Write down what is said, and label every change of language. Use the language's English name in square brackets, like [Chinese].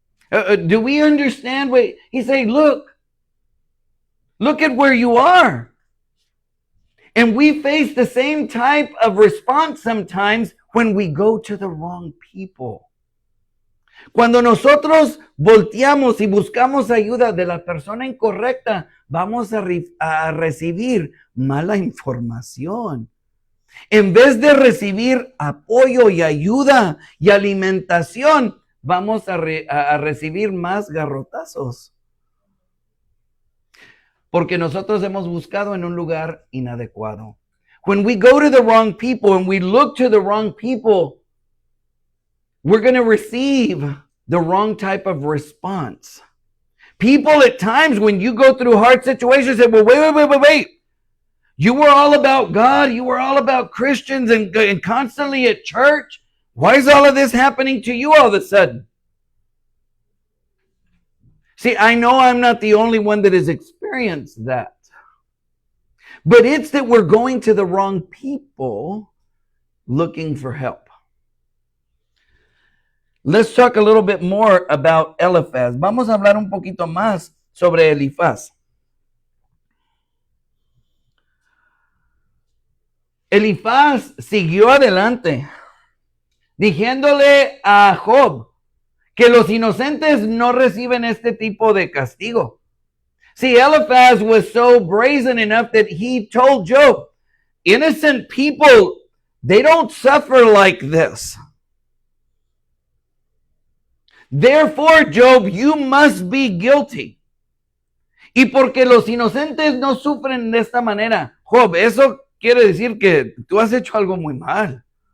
[English] Do we understand what he's saying? Look at where you are. And we face the same type of response sometimes when we go to the wrong people. [Spanish] Cuando nosotros volteamos y buscamos ayuda de la persona incorrecta, vamos a recibir mala información. En vez de recibir apoyo y ayuda y alimentación, vamos a recibir más garrotazos. Porque nosotros hemos buscado en un lugar inadecuado. [English] When we go to the wrong people and we look to the wrong people, we're going to receive the wrong type of response. People at times when you go through hard situations say, well, wait. You were all about God. You were all about Christians and constantly at church. Why is all of this happening to you all of a sudden? See, I know I'm not the only one that has experienced that. But it's that we're going to the wrong people looking for help. Let's talk a little bit more about Eliphaz. [Spanish] Vamos a hablar un poquito más sobre Elifaz. Elifaz siguió adelante, diciéndole a Job que los inocentes no reciben este tipo de castigo. [English] See, Eliphaz was so brazen enough that he told Job, innocent people, they don't suffer like this. Therefore, Job, you must be guilty. [Spanish] Y porque los inocentes no sufren de esta manera, Job, eso quiere decir que tú has hecho algo muy mal.